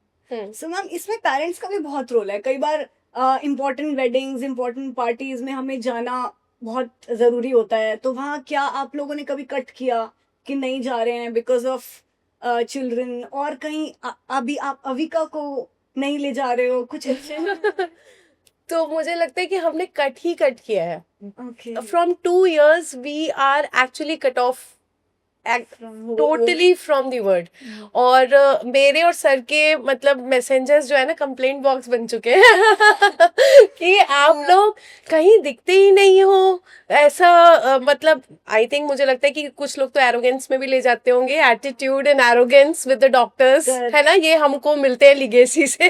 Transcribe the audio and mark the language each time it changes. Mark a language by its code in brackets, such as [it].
[hi] So ma'am, इसमें parents का भी बहुत रोल है. कई बार इम्पोर्टेंट वेडिंग्स, इम्पोर्टेंट पार्टीज में हमें जाना बहुत जरूरी होता है, तो वहाँ क्या आप लोगों ने कभी कट किया कि नहीं जा रहे हैं [en] because of children, [hi] और कहीं अभी आप अविका को नहीं ले जा रहे हो कुछ ऐसे? तो मुझे लगता है कि हमने कट किया है. [en] Okay. From 2 years we are actually cut off totally from the word. [hi] और मेरे और सर के मतलब मैसेंजर्स जो है ना, कंप्लेंट बॉक्स बन चुके हैं कि आप लोग कहीं दिखते ही नहीं हो ऐसा. मतलब आई थिंक मुझे लगता है कि कुछ लोग तो एरोगेंस में भी ले जाते होंगे, [en] attitude and arrogance with the doctors, [hi] है ना, ये हमको मिलते हैं लिगेसी से.